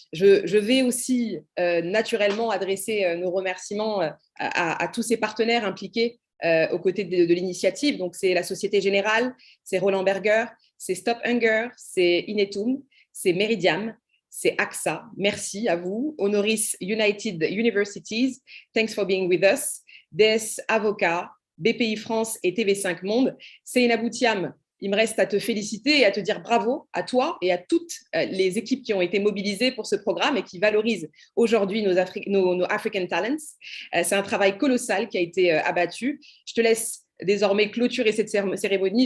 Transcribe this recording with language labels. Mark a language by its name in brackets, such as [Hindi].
[French] Je vais aussi naturellement adresser nos remerciements à tous ces partenaires impliqués aux côtés de l'initiative. Donc, c'est la Société Générale, c'est Roland Berger, c'est Stop Hunger, c'est Inetum, c'est Meridiam, c'est AXA. Merci à vous. [English] Honoris United Universities, thanks for being with us. [French] DES Avocat, BPI France et TV5 Monde. Seynabou Thiam, il me reste à te féliciter et à te dire bravo à toi et à toutes les équipes qui ont été mobilisées pour ce programme et qui valorisent aujourd'hui nos African Talents. C'est un travail colossal qui a été abattu. Je te laisse désormais clôturer cette cérémonie.